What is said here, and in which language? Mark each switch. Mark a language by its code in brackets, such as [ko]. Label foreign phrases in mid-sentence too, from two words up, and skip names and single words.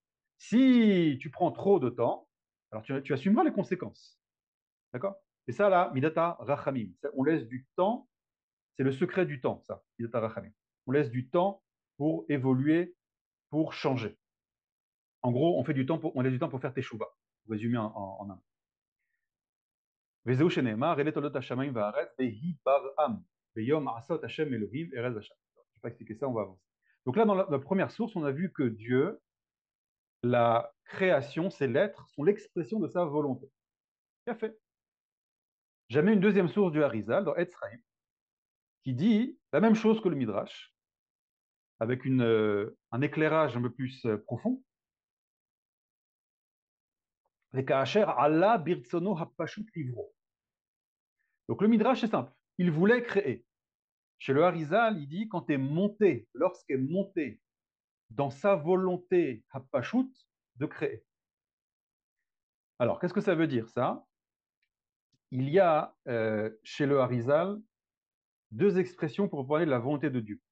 [fr] Si tu prends trop de temps, alors tu assumeras les conséquences. D'accord? Et ça, là, [he] מידת רחמים. [fr] On laisse du temps, c'est le secret du temps, ça, [he] מידת רחמים. [fr] On laisse du temps pour évoluer, pour changer. En gros, on laisse du temps pour faire teshuva, pour résumer en un. [he] וזהו שנאמר, אלה תולדות השמיים והארץ, ויהי ברעם, ביום עשות השם אלוהים ארץ ושם. [fr] Je ne vais pas expliquer ça, on va avancer. Donc là, dans la première source, on a vu que Dieu, la création, ses lettres, sont l'expression de sa volonté. Qu'a fait? Jamais une deuxième source du Harizal, dans Etzraïm, qui dit la même chose que le Midrash, avec un éclairage un peu plus profond. [he] וכאשר עלה ברצונו הפשוט לברוא. [fr] Donc le Midrash est simple, il voulait créer. Chez le Harizal, il dit quand est monté, lorsqu'est monté dans sa volonté hapashut de créer. Alors, qu'est-ce que ça veut dire ça? Il y a chez le Harizal deux expressions pour parler de la volonté de Dieu.